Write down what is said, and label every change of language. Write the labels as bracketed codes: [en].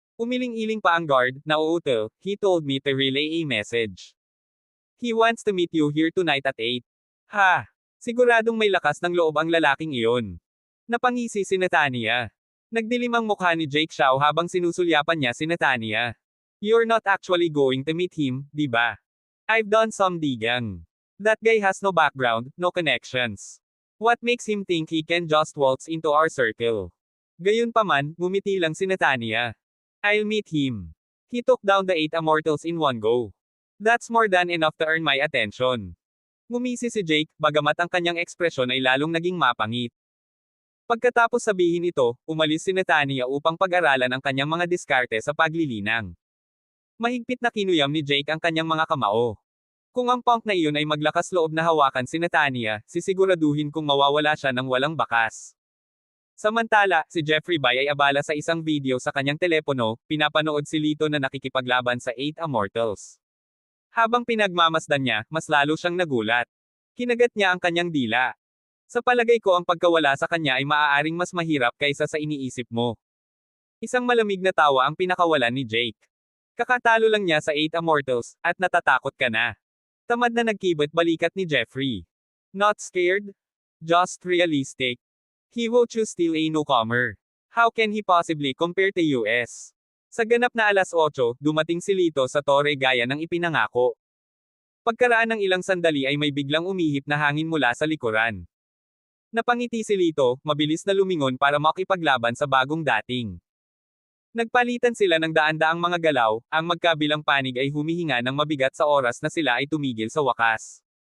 [tl] Umiling-iling pa ang guard, nauuto, [en] he told me to relay a message. He wants to meet you here tonight at 8. Ha! [tl] Siguradong may lakas ng loob ang lalaking iyon. Napangisi si Natania. Nagdilim ang mukha ni Jake Xiao habang sinusulyapan niya si Natania. [en] You're not actually going to meet him, [tl] di ba? [en] I've done some digging. That guy has no background, no connections. What makes him think he can just waltz into our circle? [tl] Gayunpaman, ngumiti lang si Natania. [en] I'll meet him. He took down the 8 immortals in one go. That's more than enough to earn my attention. [tl] Ngumisi si Jake, bagamat ang kanyang ekspresyon ay lalong naging mapangit. Pagkatapos sabihin ito, umalis si Natania upang pag-aralan ang kanyang mga diskarte sa paglilinang. Mahigpit na kinuyam ni Jake ang kanyang mga kamao. Kung ang punk na iyon ay maglakas loob na hawakan si Natania, sisiguraduhin kung mawawala siya ng walang bakas. Samantala, si Jeffrey Bai ay abala sa isang video sa kanyang telepono, pinapanood si Lito na nakikipaglaban sa 8 immortals. Habang pinagmamasdan niya, mas lalo siyang nagulat. Kinagat niya ang kanyang dila. Sa palagay ko ang pagkawala sa kanya ay maaaring mas mahirap kaysa sa iniisip mo. Isang malamig na tawa ang pinakawalan ni Jake. Kakatalo lang niya sa 8 Immortals, at natatakot ka na. Tamad na nagkibot balikat ni Jeffrey. [en] Not scared? Just realistic. He will choose still a newcomer. How can he possibly compare to US? [tl] Sa ganap na 8:00, dumating si Lito sa tore gaya ng ipinangako. Pagkaraan ng ilang sandali ay may biglang umihip na hangin mula sa likuran. Napangiti si Lito, mabilis na lumingon para makipaglaban sa bagong dating. Nagpalitan sila ng daan-daang mga galaw, ang magkabilang panig ay humihinga ng mabigat sa oras na sila ay tumigil sa wakas.